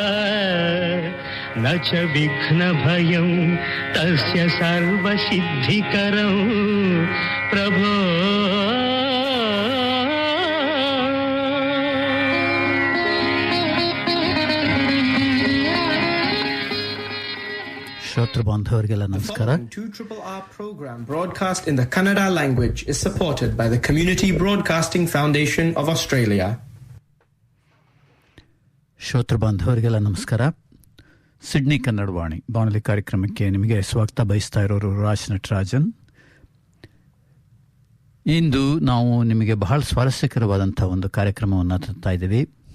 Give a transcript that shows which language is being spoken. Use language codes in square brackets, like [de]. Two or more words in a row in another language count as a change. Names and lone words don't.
[sa] ನ ಚ ವಿಘ್ನಭಯಂ ತಸ್ಯ ಸರ್ವಸಿದ್ಧಿಕರಂ ಪ್ರಭೋ. [kn] ಶ್ರೋತೃ ಬಾಂಧವರಿಗೆಲ್ಲ ನಮಸ್ಕಾರ. [en] 2RRR program broadcast in the Kannada language is supported by the Community Broadcasting Foundation of Australia. [kn] ಶ್ರೋತೃ ಬಾಂಧವರಿಗೆಲ್ಲ ನಮಸ್ಕಾರ. ಸಿಡ್ನಿ ಕನ್ನಡ ವಾಣಿ ಬಾನುಲಿ ಕಾರ್ಯಕ್ರಮಕ್ಕೆ ನಿಮಗೆ ಸ್ವಾಗತ ಬಯಸ್ತಾ ಇರೋರು ರಾಜ್ ನಟರಾಜನ್. ಇಂದು ನಾವು ನಿಮಗೆ ಬಹಳ ಸ್ವಾರಸ್ಯಕರವಾದಂಥ ಒಂದು ಕಾರ್ಯಕ್ರಮವನ್ನು ತರ್ತಾ ಇದ್ದೀವಿ.